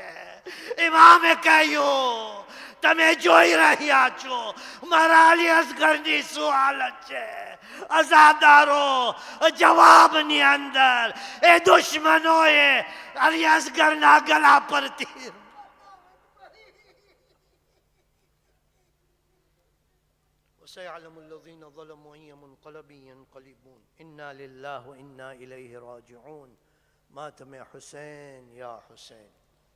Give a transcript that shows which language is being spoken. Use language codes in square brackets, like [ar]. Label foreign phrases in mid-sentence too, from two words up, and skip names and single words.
[gu] ઇમામે કહ્યું તમે જોઈ રહ્યા છો મારા અલી અસગરની શું હાલત છે. અઝાદારો જવાબની અંદર એ દુશ્મનોએ અલી અસગરના ગળા પર તીર [ar] وسيعلم الذين ظلموا أي منقلب ينقلبون إنا لله وإنا إليه راجعون. مات يا حسين يا حسين.